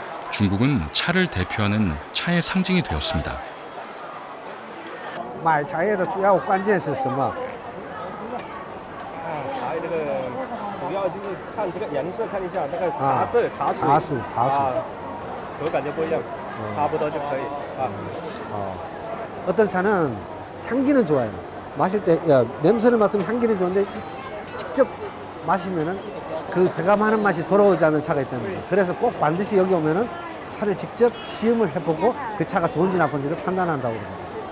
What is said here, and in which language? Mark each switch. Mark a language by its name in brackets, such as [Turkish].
[Korean] 중국은 차를 대표하는 차의 상징이 되었습니다. [Chinese] 买茶叶的主要关键是什么？茶这个主要就是看这个颜色，看一下这个茶色、茶水。口感就不一样，差不多就可以啊。 [Korean] 어떤 차는 향기는 좋아요. 마실 때 냄새를 맡으면 향기는 좋은데 직접 마시면은 그 배감하는 맛이 돌아오지 않는 차가 있다는 거예요. 그래서 꼭 반드시 여기 오면은 차를 직접 시음을 해보고 그 차가 좋은지 나쁜지를 판단한다고 그럽니다.